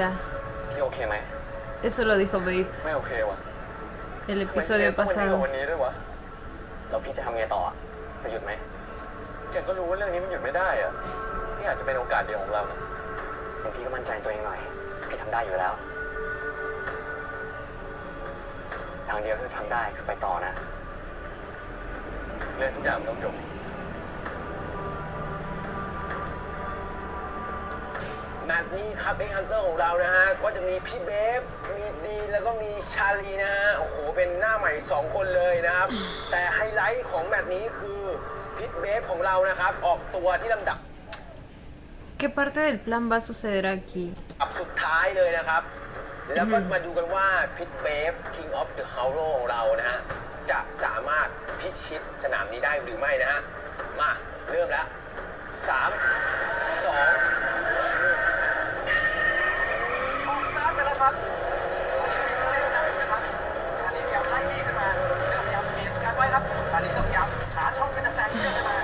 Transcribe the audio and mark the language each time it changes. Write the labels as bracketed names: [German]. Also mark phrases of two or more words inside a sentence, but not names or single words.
[Thai] พี่โอเคไหม [Spanish] Eso lo dijo Babe [Thai] ไม่โอเควะ [Spanish] el episodio [Thai] วันนี้ [Spanish] pasado. [Thai] กับวันนี้ด้วยวะแล้วพี่จะทำไงต่อจะหยุดไหมแกก็รู้ว่าเรื่องนี้มันหยุดไม่ได้อะนี่อาจจะเป็นโอกาสเดียวของเรานะพี่ก็มั่นใจตัวเองหน่อยพี่ทำได้อยู่แล้ว ทางเดียวที่ทำได้คือไปต่อนะเรื่องทุกอย่างมันต้องจบแมตช์นี้ครับเอ็กฮันเตอร์ของเรานะฮะก็จะมีพี่เบฟมีดีแล้วก็มีชาลีนะฮะโอ้โหเป็นหน้าใหม่2คนเลยนะครับ แต่ไฮไลท์ของแมตช์นี้คือพิทเบฟของเรานะครับออกตัวที่ลำดับ [Spanish] ¿Qué parte del plan va a suceder aquí? [Thai] สุดท้ายเลยนะครับ แล้วก็มาดูกันว่าพิทเบฟ King of the Hollow ของเรานะฮะจะสามารถพิชิตสนามนี้ได้หรือไม่นะฮะมาเริ่มแล้ว3 2 ออกสตาร์ทไปแล้วครับเล่นได้นะครับอันนี้พยายามไล่ขึ้นมาเริ่มพยายามเบียดกันไว้ครับอันนี้ต้องพยายามหาช่องเป็นจะแซงเรื่องขึ้นมา